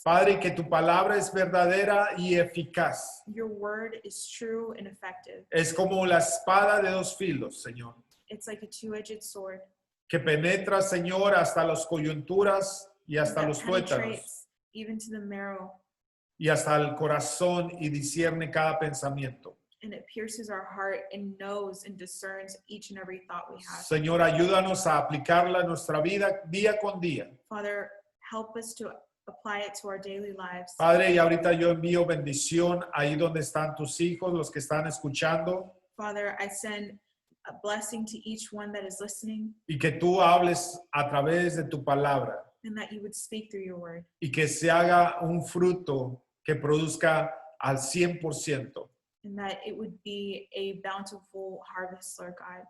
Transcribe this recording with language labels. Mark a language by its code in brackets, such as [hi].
[es] Padre, que tu palabra es verdadera y eficaz. [en] Your word is true and effective. [es] Es como la espada de dos filos, Señor, [en] It's like a two-edged sword [es] que penetra, Señor, hasta las coyunturas y hasta [en] that [es] los tuétanos [en] penetrates even to the marrow, [es] y hasta el corazón y discierne cada pensamiento. [en] and it pierces our heart and knows and discerns each and every thought we have. [es] Señor, ayúdanos a aplicarla en nuestra vida día con día. [en] Father, help us to apply it to our daily lives. [es] Padre, y ahorita yo envío bendición ahí donde están tus hijos, los que están escuchando, [en] Father, I send a blessing to each one that is listening, [es] y que tú hables a través de tu palabra [en] and that you would speak through your word, [es] y que se haga un fruto que produzca al 100% [en] and that it would be a bountiful harvest, Lord God,